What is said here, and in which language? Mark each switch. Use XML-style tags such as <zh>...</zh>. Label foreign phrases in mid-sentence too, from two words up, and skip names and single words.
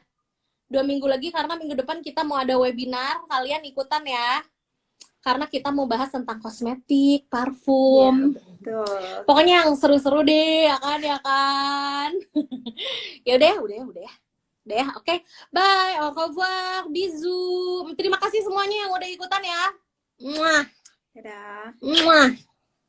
<id>2 minggu lagi karena minggu depan kita mau ada webinar. Kalian ikutan ya. Karena kita mau bahas tentang kosmetik, parfum. Ya, betul. Pokoknya yang seru-seru deh, ya kan. Ya udah ya. Oke.</id> <fr>Bye, au revoir, bisous.</fr> <id>Terima kasih semuanya yang udah ikutan ya. Muah. Dadah. Muah.</id>